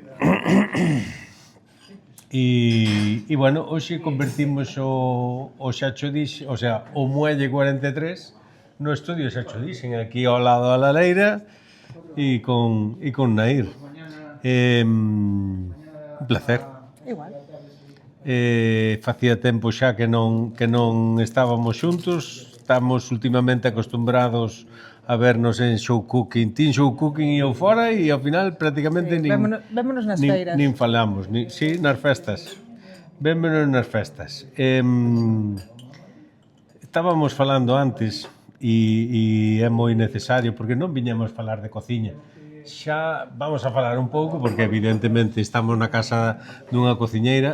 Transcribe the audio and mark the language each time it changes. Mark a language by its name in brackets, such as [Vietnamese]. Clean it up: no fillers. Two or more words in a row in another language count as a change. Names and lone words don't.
[Galician] E bueno, hoxe convertimos o Xacho Dixen, [Spanish] o sea, [Galician] o Muelle 43 no estudio Xacho Dixen, aquí ao lado da Laleira e con Nair. Un placer. Igual. Facía tempo xa que non estábamos xuntos, estamos últimamente acostumbrados a vernos en [English] show cooking, team show cooking [Galician] e eu fora e ao final prácticamente Sí, vémonos nas feiras. nin falamos, sí, nas festas. Vémonos nas festas. Estábamos falando antes e é moi necesario porque non viñamos falar de cociña. Xa vamos a falar un pouco porque evidentemente estamos na casa dunha cociñeira.